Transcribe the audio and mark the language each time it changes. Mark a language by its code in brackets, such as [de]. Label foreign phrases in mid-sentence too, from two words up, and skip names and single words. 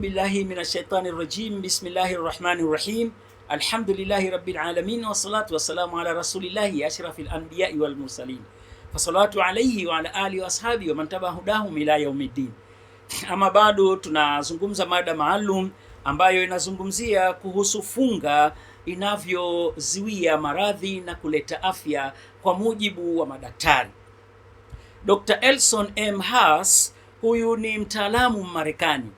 [ar] بالله من الشيطان الرجيم. بسم الله الرحمن الرحيم. الحمد لله رب العالمين والصلاة والسلام على رسول الله أشرف الأنبياء والمرسلين. فالصلاة عليه وعلى آله وأصحابه ومن تبعهم هداهم إلى يوم الدين. [sw] Ama bado tunazungumza mada maalum ambayo inazungumzia kuhusu funga inavyozuia maradhi na kuleta afya kwa mujibu wa madaktari. Dr. Elson M. Haas, huyu ni mtaalamu Marekani.